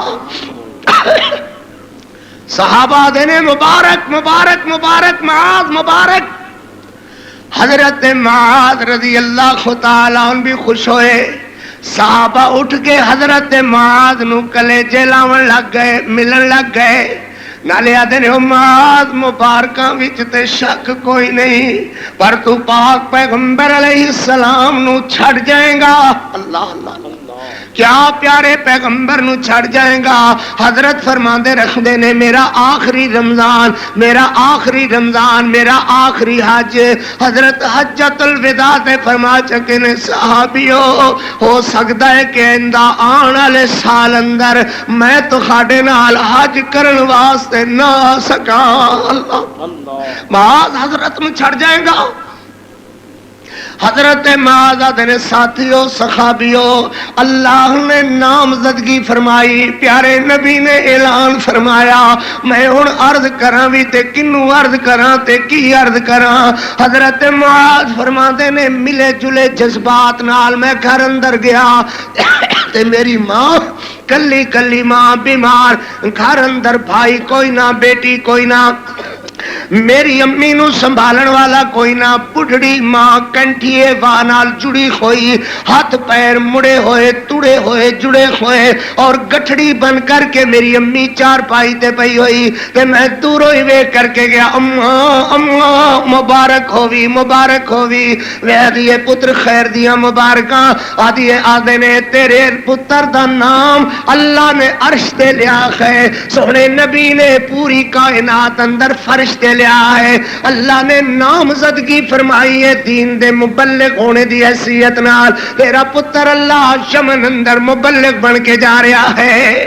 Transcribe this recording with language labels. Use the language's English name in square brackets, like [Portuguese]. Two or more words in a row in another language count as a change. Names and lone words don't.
[Punjabi] صحابہ دینے مبارک مبارک مبارک معاذ مبارک، حضرت معاذ [Arabic] رضی اللہ تعالیٰ عنہ [Punjabi] بھی خوش ہوئے، صحابہ اٹھ کے حضرت معاذ نو کلیجے لاون لگ گئے، ملن لگ گئے، نالے آدھے نے معاذ مبارکاں وچ تے شک کوئی نہیں، پر تو پاک پیغمبر [Arabic] علیہ السلام [Punjabi] نو چھڑ جائیں گا۔ اللہ اللہ کیا پیارے پیغمبر نو چھڑ جائیں گا؟ حضرت فرماندے رکھدے نے میرا آخری رمضان، میرا آخری رمضان، میرا آخری حج، حضرت حجۃ الوداع تے فرما چکے نے صحابیو ہو سکتا ہے کہ اندہ آن والے سال اندر میں تہاڈے نال حج کرن واسطے نہ آ سکاں۔ اللہ معاذ حضرت نو چھڑ جائے گا۔ حضرت معاذ نے ساتھیوں صحابیوں اللہ نے نامزدگی فرمائی، پیارے نبی نے اعلان فرمایا میں ہن عرض کراں وی تے کنوں عرض کراں تے کی عرض کراں۔ حضرت معاذ فرماندے نے ملے جلے جذبات نال میں گھر اندر گیا تے میری ماں کلی کلی ماں بیمار، گھر اندر بھائی کوئی نہ، بیٹی کوئی نہ، میری امی نو سنبھالن والا کوئی نہ، بڑھڑی ماں کنٹھیے واہ نال جڑی ہوئی، ہاتھ پیر مڑے ہوئے توڑے ہوئے جڑے ہوئے، اور گٹھڑی بن کر کے میری امی چار پائی تے پئی ہوئی تے میں دوروں ہی ویکھ کر کے گیا اماں اماں مبارک ہووی مبارک ہووی، ویدیے پتر خیر دیاں مبارکاں آدیے آدھے نے تیرے پتر دا نام اللہ نے عرش تے لیا ہے، سونے نبی نے پوری کائنات اندر فرش تے لیا ہے، اللہ نے نامزدگی فرمائی ہے دین دے مبلغ ہونے دی حیثیت نال، تیرا پتر اللہ یمن اندر مبلغ بن کے جا رہا ہے۔